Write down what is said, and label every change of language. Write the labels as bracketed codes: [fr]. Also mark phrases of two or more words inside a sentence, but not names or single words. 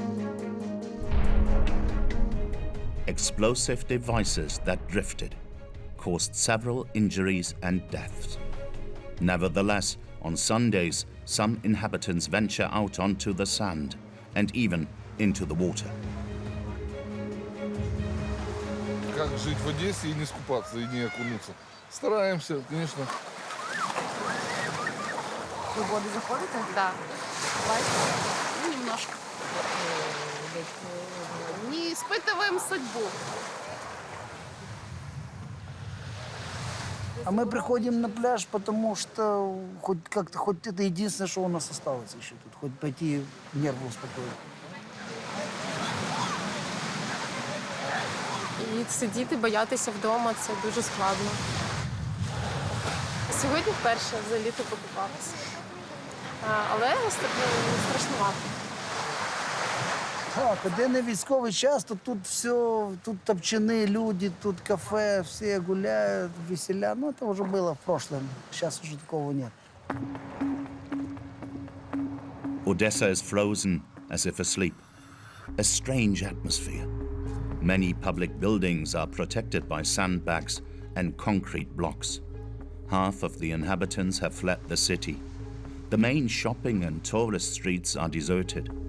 [en] Explosive devices that drifted, caused several injuries and deaths. Nevertheless, on Sundays, some inhabitants venture out onto the sand and even into the water. [ru] Как жить в Одессе и не скупаться, и не окунуться? Стараемся, конечно. Вы в воду заходите? Да. Ну, немножко. Не испытываем судьбу. А мы приходим на пляж, потому что хоть как-то, хоть это единственное, что у нас осталось еще тут. Хоть пойти нервы успокоить. [uk] І сидіти, боятися вдома – це дуже складно. Сьогодні вперше за літо покупалася. Але страшнувато. Так, де не військовий час, то тут все, тут топчани люди, тут кафе, всі гуляють, веселя. Ну, це вже було в прошлом, зараз вже такого нет. [en] Odessa is frozen, as if asleep. A strange atmosphere. Many public buildings are protected by sandbags and concrete blocks. Half of the inhabitants have fled the city. The main shopping and tourist streets are deserted.